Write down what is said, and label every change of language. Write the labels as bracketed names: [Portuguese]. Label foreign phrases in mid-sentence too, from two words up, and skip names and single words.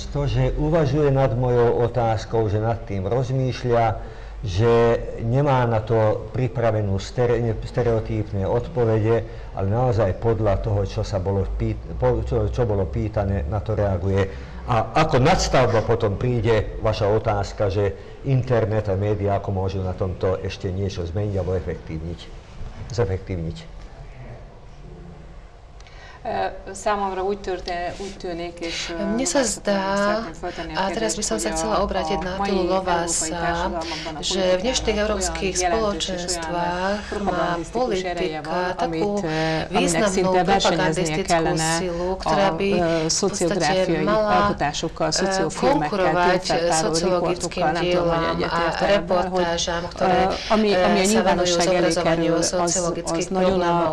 [Slovak] To, že uvažuje nad mojou otázkou, že nad tým rozmýšľa, že nemá na to pripravenú stereotypné odpovede, ale naozaj podľa toho, čo bolo pýtané, na to reaguje. A ako nadstavba potom príde vaša otázka, že internet a médiá ako môžu na tomto ešte niečo zmeniť alebo zefektívniť. [Hungarian] Számomra úgy tűnik, és [Slovak] mne sa zdá, a teraz by som sa chcela obrátiť na Attilu Lovása, že v dnešných európskych spoločenstvách má politika takú významnú propagandistickú silu, ktorá by v podstate mala konkurovať sociologickým dielom a reportážam, ktoré sa venujú zobrazovaniu sociologických problémov.